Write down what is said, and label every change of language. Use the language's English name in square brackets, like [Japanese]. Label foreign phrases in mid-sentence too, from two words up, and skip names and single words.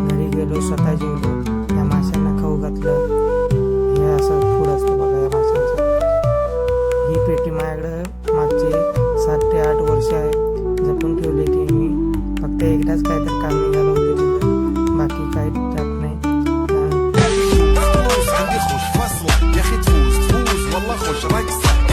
[Marathi] घरी गेलो, स्वतः जेवलो, या माशांना खाऊ घातलं। हे असं फूड असतं बघा या माशांचं। ही पेटी माझ्याकडं मागचे 7 ते 8 वर्ष आहे, जपून ठेवली ती मी। फक्त एकदाच काहीतरी काम निघालं होतं तिथं, बाकी काही त्यात नाही। [Arabic] عندي خوش فصلة يا اخي تفوز والله خوش رايك